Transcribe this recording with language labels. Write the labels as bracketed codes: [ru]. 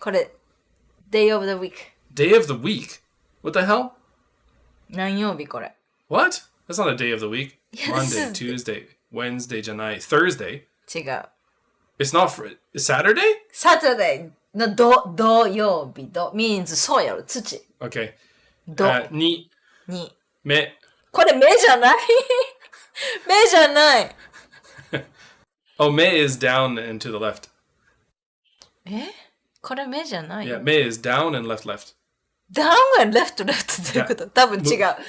[ja] これ、 [en] day of the week。 Day of the week? What the hell? [ja] 何曜日これ [en] What? That's not a day of the week. Yes. Monday, Tuesday, Wednesday, Janai, Thursday. [ja] 違う。 [en] It's not for Saturday? [ja] Saturday の土曜日。means そうやろ、土。 [en] Okay. [ja] 土 Ni, に。 me. これ目じゃない目じゃない。 [en] Oh, me is down and to the left. [ja] これ目じゃない [en] Yeah, me is down and left. down and left [ja] ってどういうこと多分違う。